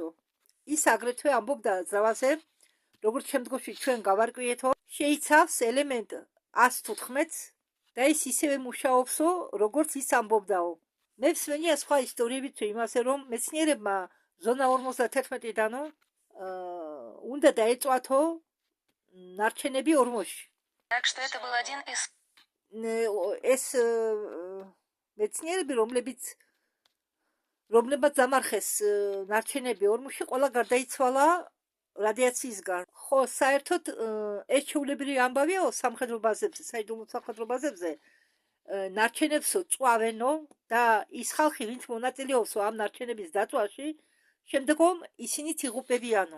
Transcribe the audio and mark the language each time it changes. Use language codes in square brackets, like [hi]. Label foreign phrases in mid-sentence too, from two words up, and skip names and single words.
[ka] ის აგრეთვე ამბობდა ზავაზე, როგორც შემდგომში ჩვენ გავარკვიეთო, შეიცავს ელემენტ 114 და ის ისევე მუშაობსო, როგორც ის ამბობდაო. მე ვსმენია სხვა ისტორიებით იმასე, რომ მეცნიერებმა ზონა 51-დანო უნდა დაეწვათო ნარჩენები ორმოში. [ru] Так что это был один из... [ka] ეს მეცნიერები, რომლებაც დამარხეს ნარჩენები ორმოში, ყველა გარდაიცვალა რადიაციისგან. ხო, საერთოდ ეს ჩვეულებრივი ამბავიაო სამხედრო ბაზებზე, საიდუმლო სამხედრო ბაზებზე, ნარჩენებსო წვავენო და ის ხალხი, ვინც მონაწილეობსო ამ ნარჩენების დაწვაში, შემდგომ ისინიც იღუპებიანო.